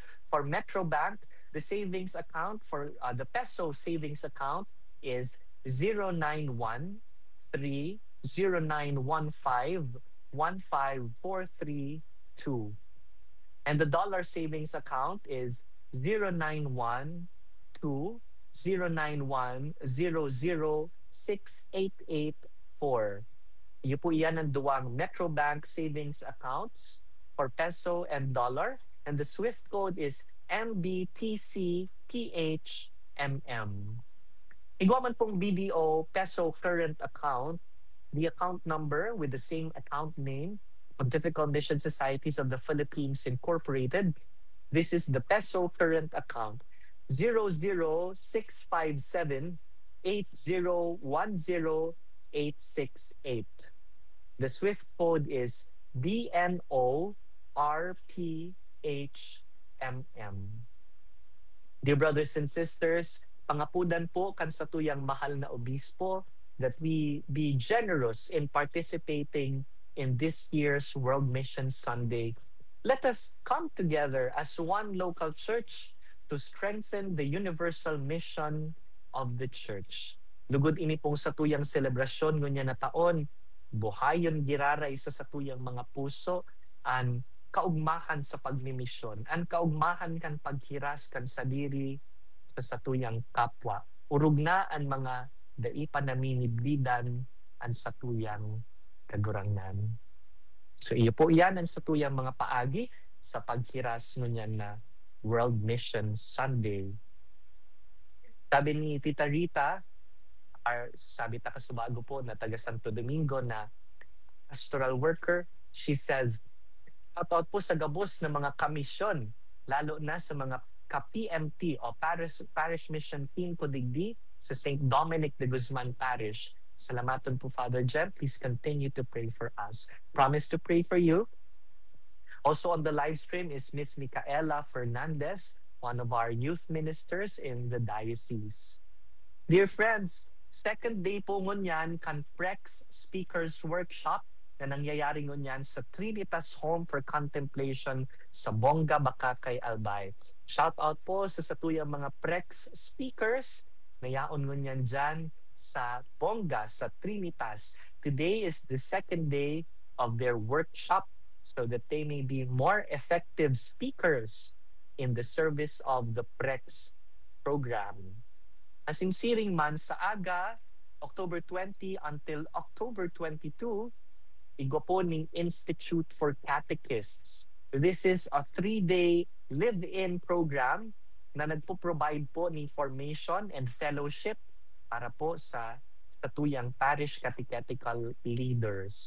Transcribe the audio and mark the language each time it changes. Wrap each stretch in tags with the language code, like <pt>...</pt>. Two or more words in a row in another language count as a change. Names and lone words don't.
<en>For Metrobank, the savings account for the peso savings account is 0913091515432. And the dollar savings account is 0912091006884.</en> <bik>Iyo po iyan ang duwang Metrobank savings accounts</bik> <en>for peso and dollar. And the SWIFT code is MBTCPHMM.</en> <bik>Igwa man pong BDO</bik> <en>peso current account, the account number with the same account name, Pontifical Mission Societies of the Philippines Incorporated. This is the peso current account, 006578010,868. The SWIFT code is BNORPHMM. Dear brothers and sisters,</en> <bik>pangapudan po kan sa tuyang mahal na obispo</bik> <en>that we be generous in participating in this year's World Mission Sunday. Let us come together as one local church to strengthen the universal mission of the church.</en> <bik>Lugod ini pong sa tuyang selebrasyon ngunya na taon, buhayon giraray sa satuyang mga puso, an kaugmahan sa pagmimisyon, an kaugmahan kan paghiras kan sa diri sa satuyang kapwa. Urug na ang mga daipa na minibdidan an satuyang kagurangnan. So iyo po iyan ang satuyang mga paagi sa paghiras ngunyan na World Mission Sunday. Sabi ni Tita Rita, sabi ta kasubago po na taga Santo Domingo na</bik> <en>pastoral worker, she says,</en> <bik>shoutout po sa gabos ng mga kamisyon, lalo na sa mga ka-PMT o Parish Mission Team po digdi sa St. Dominic de Guzman Parish. Salamaton po, Father Jem.</bik> <en>Please continue to pray for us. Promise to pray for you. Also on the live stream is Miss Micaela Fernandez, one of our youth ministers in the diocese. Dear friends, second day</en> <bik>po ngunyan kan Prex Speakers Workshop na nangyayari ngunyan sa Trinitas Home for Contemplation sa Bongga, Bakakay, Albay. Shout out po sa satuyang mga Prex speakers na yaon ngunyan dyan sa Bongga, sa Trinitas.</bik> <en>Today is the second day of their workshop so that they may be more effective speakers in the service of the Prex program.</en> <bik>Asinsiring man sa aga, October 20 until October 22, igwa po ning Institute for Catechists.</bik> <en>This is a 3-day live-in program na nagpo-provide po ng formation and fellowship</en> <bik>para po sa tuyang</bik> <en>parish catechetical leaders.</en>